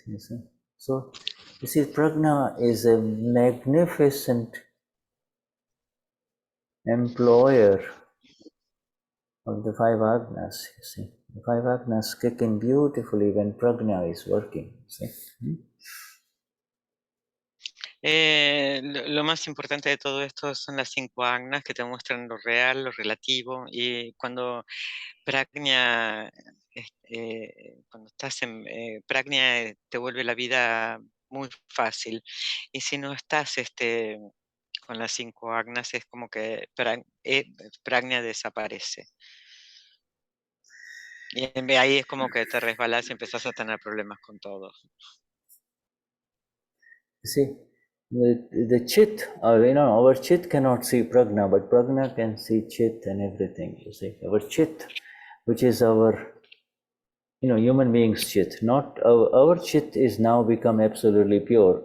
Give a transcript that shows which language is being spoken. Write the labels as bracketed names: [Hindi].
[English] You see, so you see, prajna is a magnificent employer of the five agnas. You see, the five agnas kick in beautifully when prajna is working. You see. [Spanish] Lo más importante de todo esto son las 5 agnas que te muestran lo real, lo relativo, y cuando Pragnya, cuando estás en Pragnya te vuelve la vida muy fácil, y si no estás con las 5 agnas es como que Pragnya desaparece. Y ahí es como que te resbalas y empezás a tener problemas con todo. [English] You see, the chit, our chit cannot see prajna, but prajna can see chit and everything. You see, our chit, which is our, human beings' chit, not our chit is now become absolutely pure.